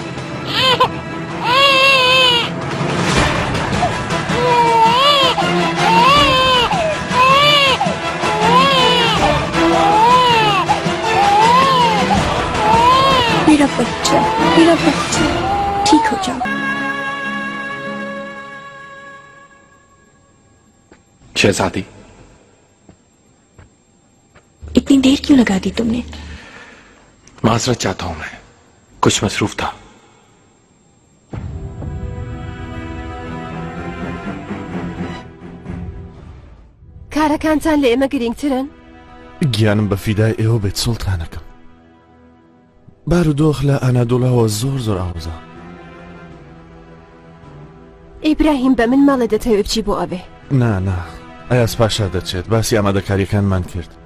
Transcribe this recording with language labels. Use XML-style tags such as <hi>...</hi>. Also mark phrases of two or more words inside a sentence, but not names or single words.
<hi>मेरा बच्चा ठीक हो जाओ। शहजादी, इतनी देर क्यों लगा दी तुमने? माजरत चाहता हूं, मैं कुछ मसरूफ था।</hi> <ckb>کارەکانتان لە ئێمە گرنگترن؟ گیانم بە فیدای ئێوە بێت سوڵتانەکەم. بارودۆخ لە ئەنادۆڵاوە زۆر ئاوزە. ئیبراهیم بە من ماڵە دەتەوێت بچی بۆ ئەوێ. نا ئەیاس پاشا دەچێت، باسی ئامادەکاریەکانمان کرد.</ckb>